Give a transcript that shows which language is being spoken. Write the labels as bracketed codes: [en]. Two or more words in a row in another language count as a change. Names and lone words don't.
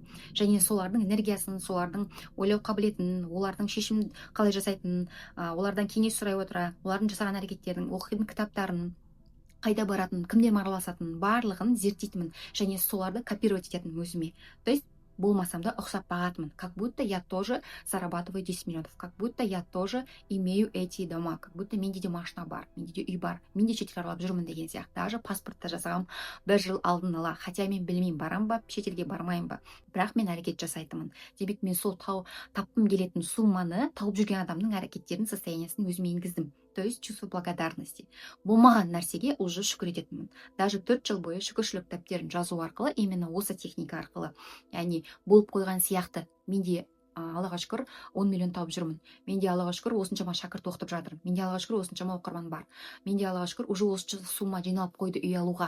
[kk] Және солардың энергиясын, солардың ойлау қабілетін, олардың шешім қалай жасайтынын, олардан кеңес сұрай отыра, олардың жасаған әрекеттерін, оқитын кітаптарын, қайда баратын, кімдермен араласатын барлығын зерттейтінмін және соларды копировать ететінмін өзіме. [ru] То есть [kk] болмасам да ұқсап бағатынмын, [ru] как будто я тоже зарабатываю 10 миллионов, как будто я тоже имею эти дома, как будто [kk] менде де машина бар, менде де үй бар, мен де шетел аралап жүрмін деген сияқты. Даже паспортты жасағам 1 жыл алдын ала, хотя мен білмеймін барам ба, шетелге бармайын ба, бірақ мен әрекет жасайтынмын. Демек мен сол тапқым келетін сумманы тауып жүрген адамның әрекеттерін, состояниясын өзіме енгіздім. [ru] То есть чувство благодарности. [kk] Болмаған нәрсеге уже шүкір ететінмін. Даже 4 жыл бойы шүкіршілік дәптерін жазу арқылы, именно осы техника арқылы, яғни болып қойған сияқты, менде Аллаға шүкір 10 миллион тауып жүрмін. Менде Аллаға шүкір осыншама шәкірт оқытып жатырмын. Менде Аллаға шүкір осыншама оқырман бар. Менде Аллаға шүкір уже осы сумма жиналып қойды үй алуға.